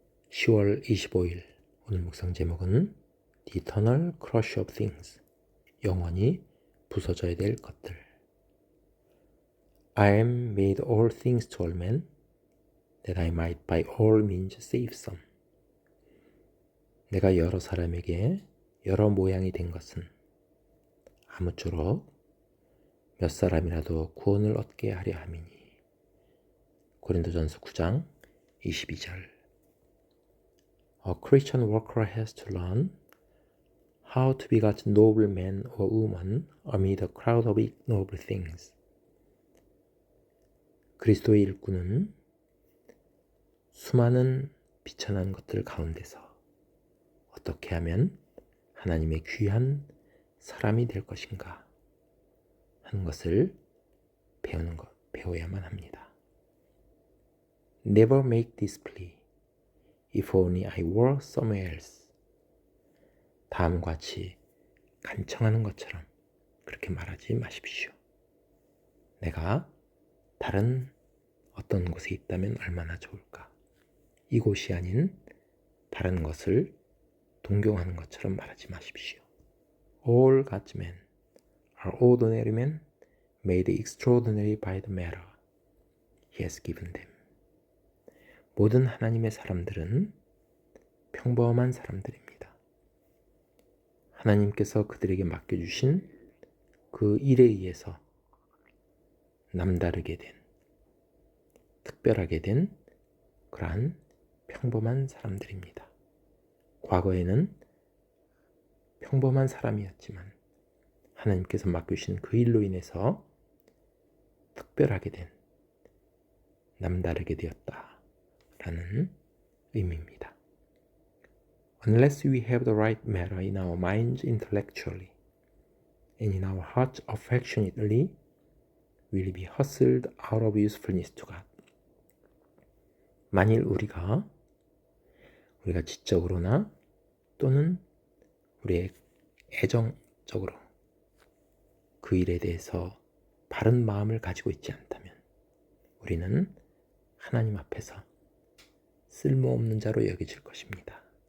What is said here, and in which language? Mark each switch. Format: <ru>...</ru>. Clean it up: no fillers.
<ko>10월 25일 오늘 묵상 제목은</ko> <en>The Eternal Crush of Things,</en> <ko>영원히 부서져야 될 것들.</ko> <en>I am made all things to all men, that I might by all means save some.</en> <ko>내가 여러 사람에게 여러 모양이 된 것은 아무쪼록 몇 사람이라도 구원을 얻게 하려 함이니. 고린도전서 9장 22절.</ko> <en>A Christian worker has to learn how to beget noble men or women amid a crowd of ignoble things.</en> <ko>그리스도의 일꾼은 수많은 비천한 것들 가운데서 어떻게 하면 하나님의 귀한 사람이 될 것인가 하는 것을 배워야만 합니다.</ko> <en>Never make this plea. If only I were somewhere else.</en> <ko>다음과 같이 간청하는 것처럼 그렇게 말하지 마십시오. 내가 다른 어떤 곳에 있다면 얼마나 좋을까. 이곳이 아닌 다른 것을 동경하는 것처럼 말하지 마십시오.</ko> <en>All God's men are ordinary men made extraordinary by the matter He has given them.</en> <ko>모든 하나님의 사람들은 평범한 사람들입니다. 하나님께서 그들에게 맡겨주신 그 일에 의해서 남다르게 된, 특별하게 된 그러한 평범한 사람들입니다. 과거에는 평범한 사람이었지만 하나님께서 맡겨주신 그 일로 인해서 특별하게 된, 남다르게 되었다 라는 의미입니다.</ko> <en>Unless we have the right matter in our minds intellectually and in our hearts affectionately, we'll be hustled out of usefulness to God.</en> <ko>만일 우리가 지적으로나 또는 우리의 애정적으로 그 일에 대해서 바른 마음을 가지고 있지 않다면 우리는 하나님 앞에서 쓸모없는 자로 여겨질 것입니다.</ko>